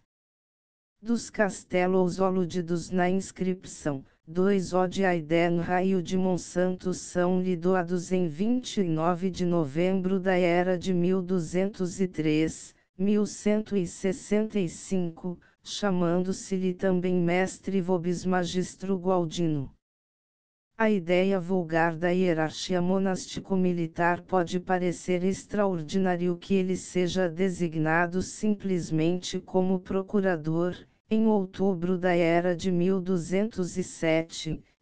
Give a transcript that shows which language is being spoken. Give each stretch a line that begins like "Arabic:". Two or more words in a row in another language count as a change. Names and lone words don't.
Portuguese: Dos castelos aludidos na inscrição, 2 de Aidenra e o de Monsanto são-lhe doados em 29 de novembro da era de 1203, 1165, chamando-se-lhe também mestre
Latin: vobis magistro
Portuguese: Gualdino. A ideia vulgar da hierarquia monástico-militar pode parecer extraordinário que ele seja designado simplesmente como procurador, em outubro da era de 1207,